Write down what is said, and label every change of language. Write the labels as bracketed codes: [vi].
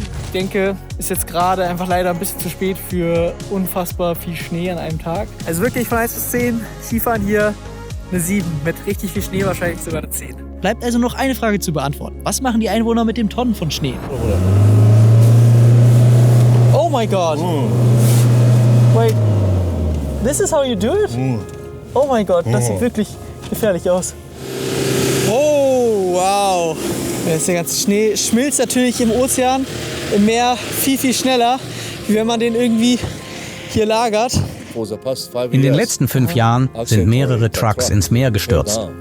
[de] Ich denke, ist jetzt gerade einfach leider ein bisschen zu spät für unfassbar viel Schnee an einem Tag. Also wirklich von 1 bis 10, Skifahren hier eine 7. Mit richtig viel Schnee wahrscheinlich sogar eine 10. Bleibt also noch eine Frage zu beantworten. Was machen die Einwohner mit dem Tonnen von Schnee? [en] Oh my God. Wait, this is how you do it? Oh my God, [de] das sieht wirklich gefährlich aus. Oh, wow. Der ganze Schnee schmilzt natürlich im Ozean, im Meer viel, viel schneller, wie wenn man den irgendwie hier lagert. In den letzten 5 Jahren sind mehrere Trucks ins Meer gestürzt.